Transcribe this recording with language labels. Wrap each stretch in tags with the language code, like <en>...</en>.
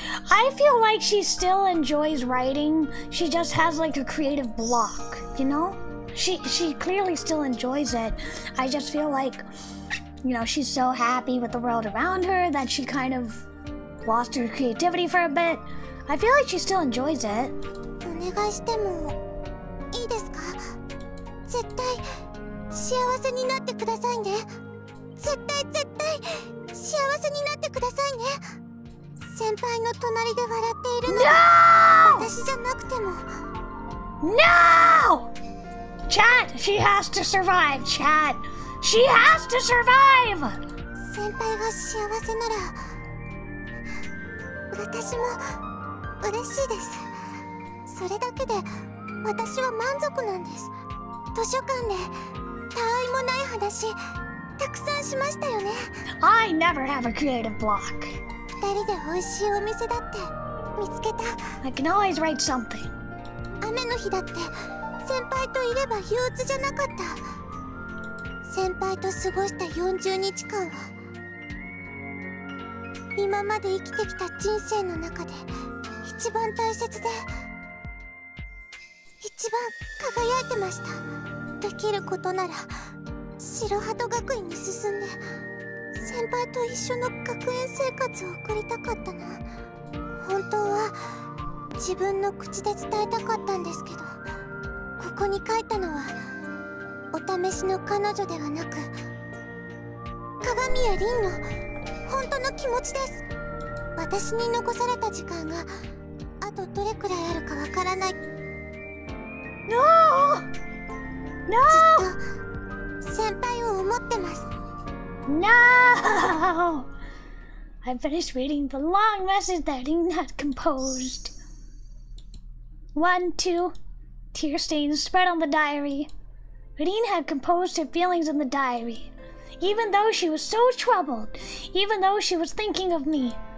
<en>I feel like she still enjoys writing. She just has like a creative block, you know? She clearly still enjoys it. I just feel like, you know, she's so happy with the world around her that she kind of lost her creativity for a bit. I feel like she still enjoys it.</en> <ja>お願いしてもいいですか？絶対幸せになってくださいね。絶対幸せになってくださいね。先輩の隣で笑っているのは私じゃなくても。</ja> <en>No! Chat, she has to survive, chat. She has to survive!</en> <ja>先輩が幸せなら私も嬉しいです。それだけで私は満足なんです。図書館で他愛もない話たくさんしましたよね。</ja> <en>I never have a creative block.</en> <ja>二人で美味しいお店だって見つけた。</ja> <en>I can always write something.</en> <ja>雨の日だって先輩といれば憂鬱じゃなかった。先輩と過ごした40日間は今まで生きてきた人生の中で一番大切で一番輝いてました。できることなら白鳩学院に進んで先輩と一緒の学園生活を送りたかったな。本当は自分の口で伝えたかったんですけど、ここに書いたのはお試しの彼女ではなく鏡や凛の本当の気持ちです。私に残された時間があとどれくらいあるかわからない。</ja> <en>No!</en> <ja>ずっと先輩を思ってます。</ja> <en>No! I finished reading the long message that Rin had composed. 1, 2, tear stains spread on the diary. Rin had composed her feelings in the diary. Even though she was so troubled, even though she was thinking of me.</en>